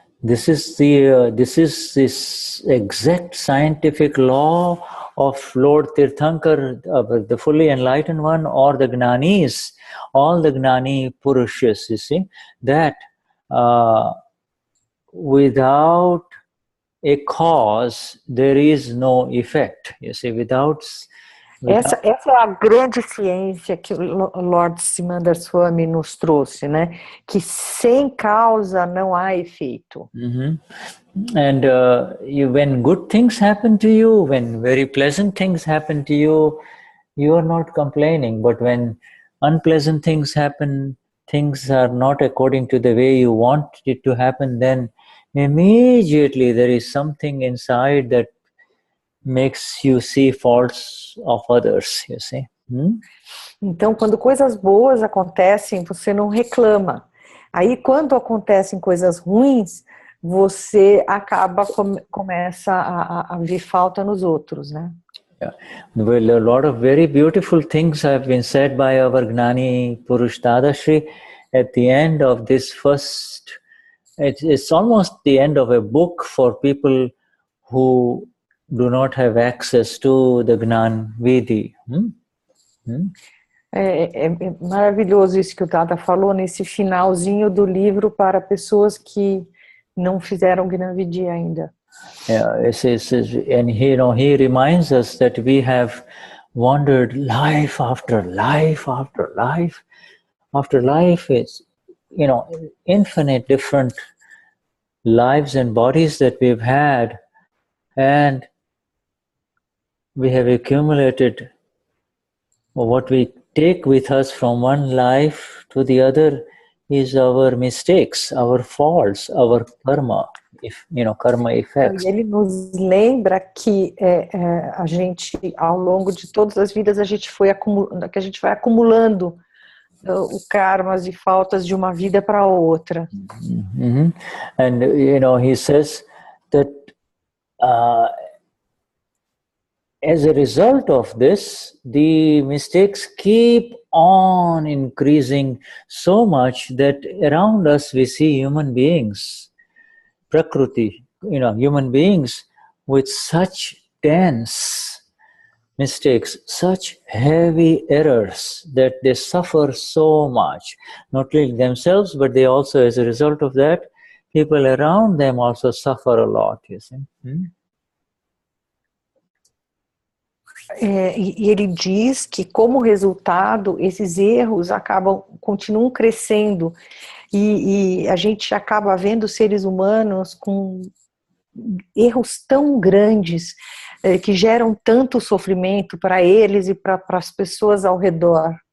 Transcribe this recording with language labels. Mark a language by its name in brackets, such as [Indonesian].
[English] This is this exact scientific law of Lord Tirthankar, the fully enlightened one, or the Gnanis, all the Gnani Purushas, you see, that without a cause, there is no effect. You see, without... [Portuguese] Essa é a grande ciência que o Lord Simandhar Swami nos trouxe, né? Que sem causa não há efeito. [English] And when good things happen to you, when very pleasant things happen to you, you are not complaining. But when unpleasant things happen, things are not according to the way you want it to happen, then immediately there is something inside that makes you see faults of others, you see. [Portuguese] Então, quando coisas boas acontecem, você não reclama. Aí, quando acontecem coisas ruins, você começa a ver falta nos outros, né? [English] Yeah. Well, a lot of very beautiful things have been said by our Gnani Purush Dadashri at the end of this first. It's almost the end of a book for people who do not have access to the Gnan Vidi. [Portuguese] É maravilhoso isso que o Dada falou nesse finalzinho do livro para pessoas que não fizeram Gnan Vidi ainda. [English] Yeah, and he reminds us that we have wandered life after life after life after life. It's, infinite different lives and bodies that we've had, and we have accumulated what we take with us from one life to the other is our mistakes, our faults, our karma, karma effects. [Portuguese] E ele nos lembra que a gente, ao longo de todas as vidas, a gente vai acumulando o karmas e faltas de uma vida para outra. [English] And he says that as a result of this, the mistakes keep on increasing so much that around us we see human beings, Prakriti, human beings with such dense mistakes, such heavy errors that they suffer so much. Not only themselves, but they also, as a result of that, people around them also suffer a lot, you see. [Portuguese] E ele diz que, como resultado, esses erros continuam crescendo e a gente acaba vendo seres humanos com erros tão grandes que geram tanto sofrimento para eles e para as pessoas ao redor.